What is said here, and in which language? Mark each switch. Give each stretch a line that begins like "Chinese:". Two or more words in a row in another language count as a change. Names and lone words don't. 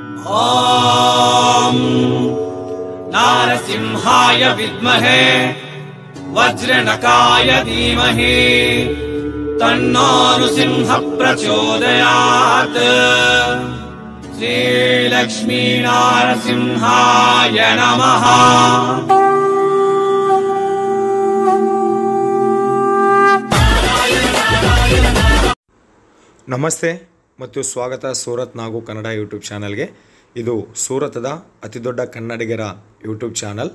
Sanskrit: ॐ नारसिंहाय विद्महे वज्रनकाय धीमहि तन्नो नृसिंहः प्रचोदयात्। श्रीलक्ष्मी नारसिंहाय नमः।
Kannada: ನಮಸ್ತೆ ಮತ್ತು ಸ್ವಾಗತ ಸೂರತ್ ನಾಗು ಕನ್ನಡ
English: YouTube channelಗೆ.
Kannada: ಇದು ಸೂರತದ ಅತಿ ದೊಡ್ಡ ಕನ್ನಡಿಗರ
English: YouTube channel.